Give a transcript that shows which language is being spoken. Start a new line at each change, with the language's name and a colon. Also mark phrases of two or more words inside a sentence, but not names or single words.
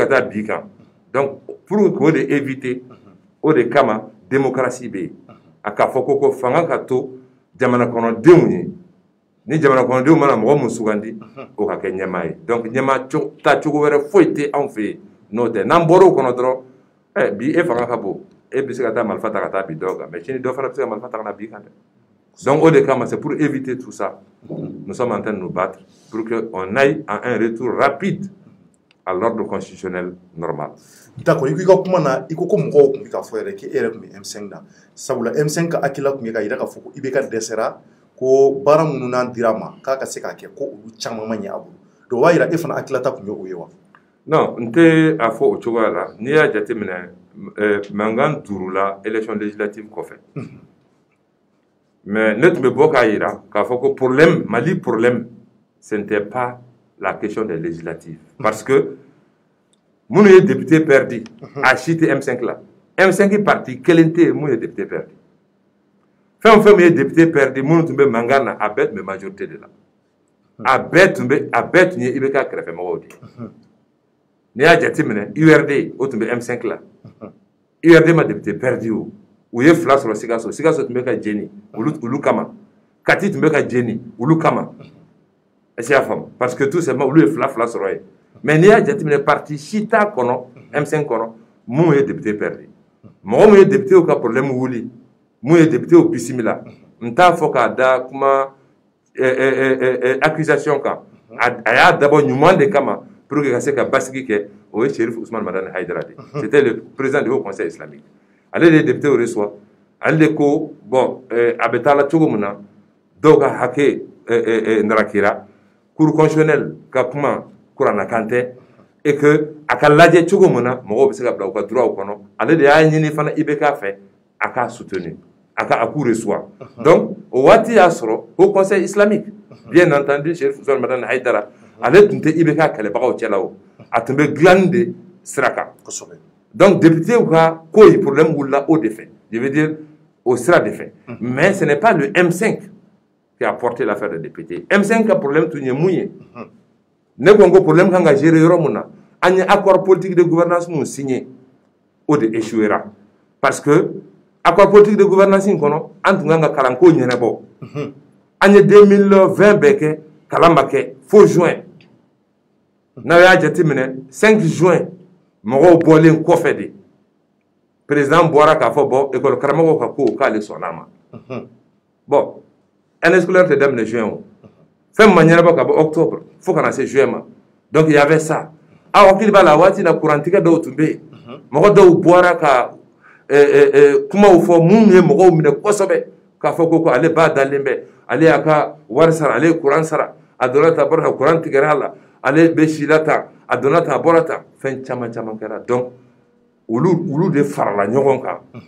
Bambara: ka taa bi kan
French: donc pour
Bambara: k'o de éviter o de kama démocratie bɛ yen a k'a fɔ ko fanga ka to jamana kɔnɔdenw ye ni jamana kɔnɔdenw mana mɔgɔ mun sugandi o ka kɛ ɲɛmaa ye donc ɲɛmaa ta cogo wɛrɛ foyi tɛ anw fɛ yen n'o tɛ n'an bɔra o kɔnɔ dɔrɔn bi e fanga ka bon e bɛ se ka taa marifa ta ka taa bi dɔw kan mais sini dɔ fana bɛ se ka marifa ta ka na bi kan dɛ
French: donc au
Bambara: de kama
French: c'est pour éviter tout ça nous sommes en train de nous battre pour que on aille à un retour rapide à l'ordre constitutionnel normal. D'accord,
Bambara: i ka kuma na i ko mɔgɔw tun bɛ ka fɔ yɛrɛ k'e yɛrɛ tun bɛ M5 na sabula M5 ka hakilila tun ye ka yira k'a fɔ ko IBK dɛsɛra ko baara minnu n'an dira ma k'a ka se k'a kɛ ko olu caman ma ɲɛ a bolo donc o b'a yira e fana hakililata tun ye o ye wa. Non n tɛ a fɔ o cogoya la n'i y'a jateminɛ mankan durula
French: élection législative
Bambara: kɔfɛ mais ne tun bɛ bɔ k'a yira k'a fɔ ko
French: problème Mali problème ce n'était pas la question des législatives parce que
Bambara: minnu ye
French: député perdu
Bambara: a si tɛ M5 la M5 parti kelen tɛ yen mun ye
French: député perdu
Bambara: fɛn o fɛn min ye
French: député perdu
Bambara: minnu tun bɛ mankan na a bɛɛ tun bɛ
French: majorité de la
Bambara: a bɛɛ tun ye IBK kɛrɛfɛmɔgɔw de ye n'i y'a jateminɛ URD o tun bɛ M5 la URD ma
French: député perdu
Bambara: o u ye fila sɔrɔ Sikaso tun bɛ ka jeni olu kama Kati tun bɛ ka jeni olu kama
French: est-ce que y'a
Bambara: faamu
French: parce que tout simplement
Bambara: olu ye fila sɔrɔ ye mais n'i y'a jateminɛ parti si t'a kɔnɔ M5 kɔnɔ mun ye
French: député perdu
Bambara: mɔgɔ mun ye député ka problème wuli mun ye député bisimila n t'a fɔ k'a da kuma accusation kan a y'a dabɔ ɲuman de kama pour que ka se ka basigi kɛ o ye Cherif Ousmane Madani Haidara de
French: c'était le président du Haut Conseil islamique
Bambara: ale de ye
French: député reçoit
Bambara: ale de ko bon a bɛ taa la cogo min na dɔw ka hakɛ narakira
French: cour constitutionnelle
Bambara: ka kuma kuranna kan tɛ
French: et que
Bambara: a ka lajɛ cogo min na mɔgɔw bɛ se ka bila u ka droit kɔnɔ ale de y'a ɲini fana IBK fɛ a k'a soutenir a ka
French: cour reçoit
Bambara: donc o waati y'a sɔrɔ Haut Conseil islamique
French: bien entendu
Bambara: Cherif Ousmane Madani Haidara ale tun tɛ IBK kɛlɛbagaw cɛla o a tun bɛ dilanni de sira kan donc député ka ko ye problème wulila o de fɛ
French: je veux dire au
Bambara: sira de fɛ
French: mais ce n'est pas le M5 qui a porté l'affaire de député
Bambara: M5 ka problème tun ye mun ye ne ko n ko problème kan ka gérer yɔrɔ min na an ye
French: accord politique de gouvernance
Bambara: mun signé o de
French: échouera parce que accord politique de gouvernance
Bambara: in kɔnɔ an tun kan ka kalanko ɲɛnabɔ an ye 2020 bɛɛ kɛ kalan ma kɛ fo juin n'aw y'a jateminɛ 5 juin mɔgɔw bɔlen kɔfɛ de président bɔra k'a fɔ bɔn école karamɔgɔw ka ko k'ale sɔnn'a ma
French: bon année scolaire
Bambara: tɛ daminɛ juin o fɛn ma ɲɛnabɔ ka bɔ octobre fo ka na se juin ma
French: donc il y avait ça
Bambara: aw hakili b'a la waati la kurantigɛ dɔw tun bɛ yen mɔgɔ dɔw bɔra ka kumaw fɔ minnu ye mɔgɔw minɛ kosɛbɛ k'a fɔ ko ale ba dalen bɛ ale y'a ka wari sara ale ye kuran sara a donna ta bɔra ta kuran tigɛra a la ale bɛ si la tan a donna ta a bɔra tan fɛn caman caman kɛra donc olu de farala ɲɔgɔn kan